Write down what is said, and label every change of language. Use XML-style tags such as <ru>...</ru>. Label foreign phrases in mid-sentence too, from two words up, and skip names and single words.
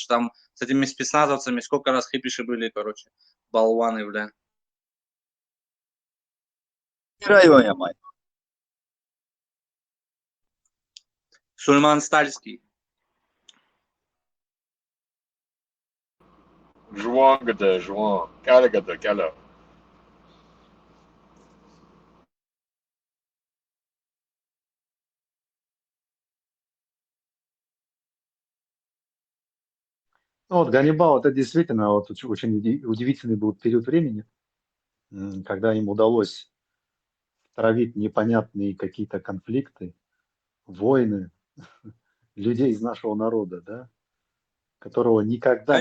<ru>Там с этими спецназовцами сколько раз хипиши были, короче. Болваны, бля. В районе, мать. Сульман Стальский.</ru> <lez>Жуан гада, жуан. Каля гада, каля.</lez> <ru>Ну вот Ганнибал, это действительно вот очень удивительный был период времени, когда им удалось травить непонятные какие-то конфликты, войны людей из нашего народа, да, которого никогда</ru>